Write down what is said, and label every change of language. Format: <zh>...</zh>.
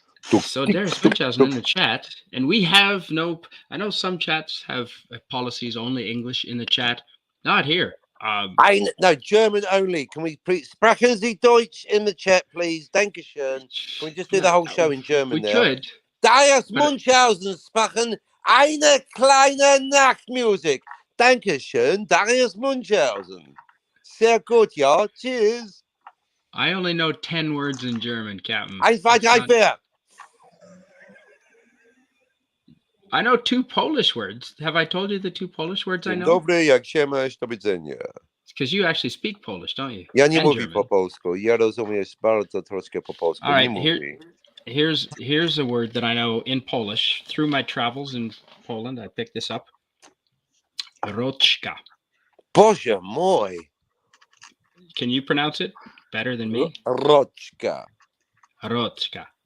<en>So there's Munchausen in the chat, and we have I know some chats have policies only English in the chat. Not here. No, German only. Can we</en> <de>sprechen Sie Deutsch</de> <en>in the chat, please?</en> <de>Dankeschön.</de> <en>Can we just do the whole show in German now? We could.</en> <de>Das Munchausen sprechen eine kleine Nachtmusik. Dankeschön, Darius Munchausen. Sehr gut, ja.</de> <en>Cheers. I only know 10 words in German, Captain.</en> <de>Eins, zwei, drei, vier.</de> <en>I know 2 Polish words. Have I told you the 2 Polish words I know?</en> <pl>Dobry, jak się masz, do widzenia.</pl> <en>Because you actually speak Polish, don't you?</en> <pl>Ja nie mówię po polsku. Ja rozumiesz bardzo troszkę po polsku.</pl> <en>All right, here's a word that I know in Polish. Through my travels in Poland, I picked this up.</en> <pl>Roczka. Boże mój.</pl> <en>Can you pronounce it better than me?</en> <pl>Roczka. Roczka.</pl>